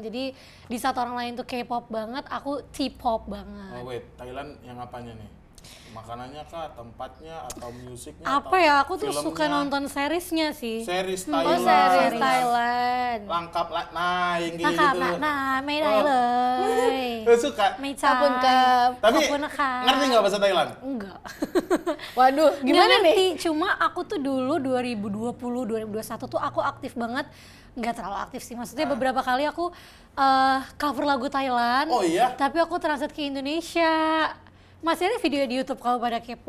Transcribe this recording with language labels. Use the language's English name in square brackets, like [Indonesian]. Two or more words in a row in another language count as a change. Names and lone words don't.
[Indonesian] Jadi di saat orang lain tuh K-pop banget, aku T-pop banget. [English] Oh wait, [Indonesian] Thailand yang apanya nih? Makanannya kah, tempatnya, atau musiknya? Apa atau ya, aku tuh suka filmnya? nonton seriesnya sih. Series Oh Thailand. series Thailand. Lengkap lah. Nah, yang kayak Nah, gitu. [Thai] ไม่ได้เลย [Indonesian] Lu suka? [Thai] ไม่ใช่ ขอบคุณครับ. [Indonesian] Tapi [Thai] ขอบคุณนะคะ [Indonesian] ngerti nggak bahasa Thailand? Enggak. Waduh, gimana Nggak nih? ngerti, cuma aku tuh dulu 2020, 2021 tuh aku aktif banget. Nggak terlalu aktif sih, maksudnya beberapa kali aku cover lagu Thailand. Oh iya? Tapi aku translate ke Indonesia. Masih ada video di YouTube kalau pada kepo.